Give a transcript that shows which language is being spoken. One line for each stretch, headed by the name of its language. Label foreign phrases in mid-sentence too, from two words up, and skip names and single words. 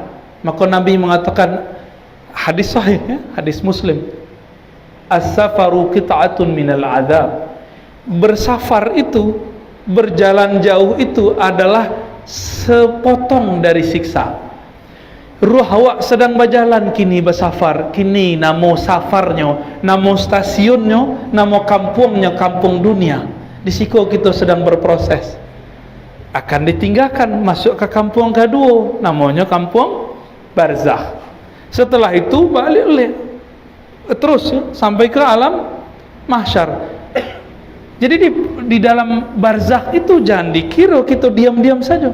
Indonesian: Maka Nabi mengatakan, hadis sahih ya, hadis Muslim,
Arabic: السفر قطعة من العذاب.
Indonesian: Bersafar itu, berjalan jauh itu adalah sepotong dari siksa.
Minangkabau: Ruh awak sedang berjalan kini bersafar, kini namo safarnya, namo stasiunnya, namo kampungnya, kampung dunia.
Indonesian: Di situ kita sedang berproses. Akan ditinggalkan masuk ke kampung kedua, namanya kampung barzakh. Setelah itu balik terus ya, sampai ke alam mahsyar. Jadi di dalam barzakh itu jangan dikira kita diam-diam saja.